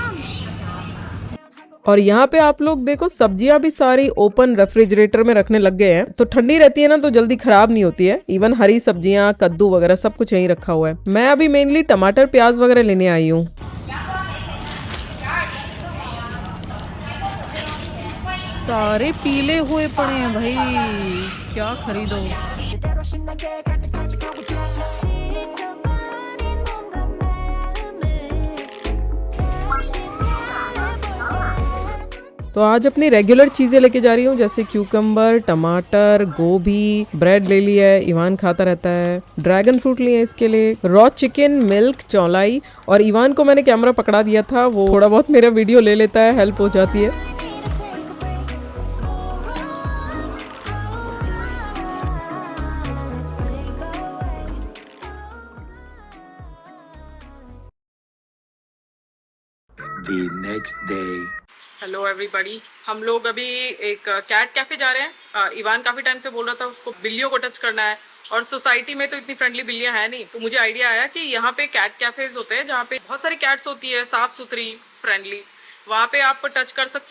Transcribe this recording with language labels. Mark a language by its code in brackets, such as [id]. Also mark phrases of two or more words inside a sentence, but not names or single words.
[hi] और यहाँ पे आप लोग देखो, सब्जियां भी सारी [en] open refrigerator [hi] में रखने लग गए हैं, तो ठंडी रहती है ना, तो जल्दी खराब नहीं होती है। इवन हरी सब्जियां, कद्दू वगैरह सब कुछ यहीं रखा हुआ है। मैं अभी मेनली टमाटर, प्याज वगैरह लेने आई हूँ। सारे पीले हुए पड़े हैं भाई, क्या खरीदो। [ko] 제대로 신나게 갈 때까지 가보자 지쳐버린 뭔가 마음을 잠시 달래볼게 [hi] तो आज अपनी रेगुलर चीजें लेके जा रही हूँ, जैसे क्यूकम्बर, टमाटर, गोभी, ब्रेड ले लिया है, इवान खाता रहता है। [en] dragon fruit [hi] लिए हैं इसके लिए, [en] raw chicken, milk, [hi] चौलाई। और इवान को मैंने कैमरा पकड़ा दिया था, वो थोड़ा बहुत मेरा वीडियो ले लेता है, हेल्प हो जाती है। [en] The next day. Hello everybody, [hi] हम लोग अभी एक [en] cat cafe [hi] जा रहे हैं। इवान काफी टाइम से बोल रहा था उसको बिल्लियों को टच करना है, और सोसाइटी में तो इतनी फ्रेंडली बिल्लियां है नहीं, तो मुझे आइडिया आया कि यहाँ पे [en] cat cafes [hi] होते हैं जहाँ पे बहुत सारी कैट्स होती है, साफ सुथरी, फ्रेंडली। वहाँ पे आप टच कर सकते हो।